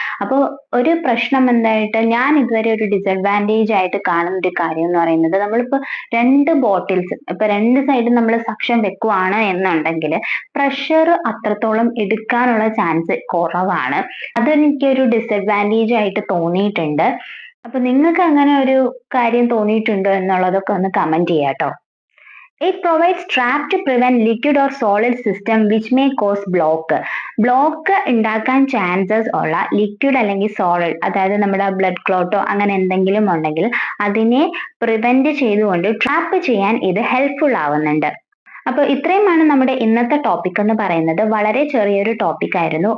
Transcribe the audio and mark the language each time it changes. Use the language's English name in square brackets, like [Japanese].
[Malayalam] അപ്പോൾ ഒരു പ്രശ്നം എന്തായിട്ട് ഞാൻ ഇതുവരെ ഒരു ഡിസഡ്വാൻറ്റേജ് ആയിട്ട് കാണുന്ന ഒരു കാര്യം എന്ന് പറയുന്നത് നമ്മളിപ്പോ 2 ബോട്ടിൽസ് ഇപ്പൊ 2 സൈഡും നമ്മൾ സക്ഷൻ വെക്കുവാണ് എന്നുണ്ടെങ്കിൽ പ്രഷർ അത്രത്തോളം എടുക്കാനുള്ള ചാൻസ് കുറവാണ്. അതെനിക്കൊരു ഡിസഡ്വാൻറ്റേജ് ആയിട്ട് തോന്നിയിട്ടുണ്ട്. അപ്പൊ നിങ്ങൾക്ക് അങ്ങനെ ഒരു കാര്യം തോന്നിയിട്ടുണ്ടോ എന്നുള്ളതൊക്കെ ഒന്ന് കമന്റ് ചെയ്യാട്ടോ. [English] It provides trap to prevent liquid or solid system which may cause block. [Malayalam] Block ഉണ്ടാക്കാൻ ചാൻസസ് ഉള്ള ലിക്വിഡ് അല്ലെങ്കിൽ സോളിഡ്, അതായത് നമ്മുടെ ബ്ലഡ് ക്ലോട്ടോ അങ്ങനെ എന്തെങ്കിലും ഉണ്ടെങ്കിൽ അതിനെ പ്രിവെന്റ് ചെയ്തുകൊണ്ട് ട്രാപ്പ് ചെയ്യാൻ ഇത് ഹെൽപ്ഫുൾ ആവുന്നുണ്ട്. അപ്പോൾ ഇത്രയുമാണ് നമ്മുടെ ഇന്നത്തെ ടോപ്പിക് എന്ന് പറയുന്നത്. വളരെ ചെറിയൊരു ടോപ്പിക് ആയിരുന്നു.